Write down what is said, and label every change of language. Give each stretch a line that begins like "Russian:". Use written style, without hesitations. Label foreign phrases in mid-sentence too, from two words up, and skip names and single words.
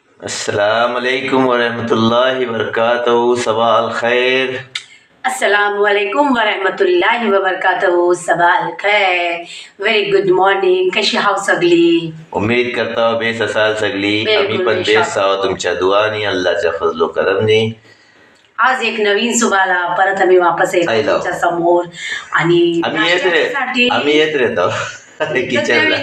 Arabic: السلام عليكم ورحمة الله وبركاته. صباح الخير. السلام عليكم ورحمة الله وبركاته. صباح الخير.
English: very good morning.
Konkani: कशी हाव सगळी? उम्मीद करता बेस असाल सगळी. आम्ही पण बेस बेशक. आहोत तुमच्या दुआनी, अल्लाहच्या फजलो करमनी. आज एक नवीन सुबाला परत आम्ही वापस येतो आयलो. तुमच्या समोर आणि आम्ही येत राहतो किचनला.